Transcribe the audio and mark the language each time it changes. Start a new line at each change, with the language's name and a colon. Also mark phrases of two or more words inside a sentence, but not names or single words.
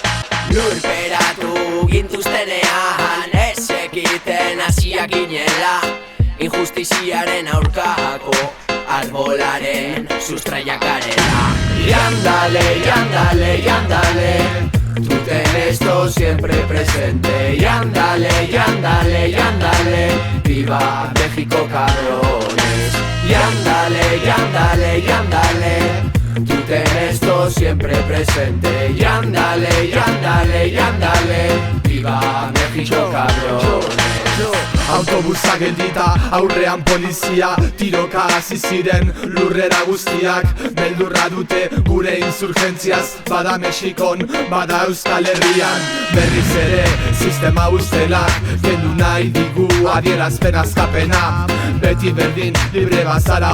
Basque: Lurperatu gintuztenean Ez ekiten hasiak ginela Injustiziaren aurkako arbolaren sustraiak garela.
Spanish: Y ándale, y ándale, y ándale, tú ten esto siempre presente. Y ándale, y ándale, y ándale, viva México cabrones. Y ándale, y ándale, y ándale, tú ten esto siempre presente. Y ándale, y ándale, y ándale, viva México cabrones.
Basque: Autobusa geldita, aurrean polizia Tiroka hasi ziren lurrera guztiak Beldurra dute gure insurgentziaz Bada Mexikon, bada Euskal Herrian Berriz ere, sistema ustelak Kendu nahi digu adierazpen azkapena Beti berdin, libre bazara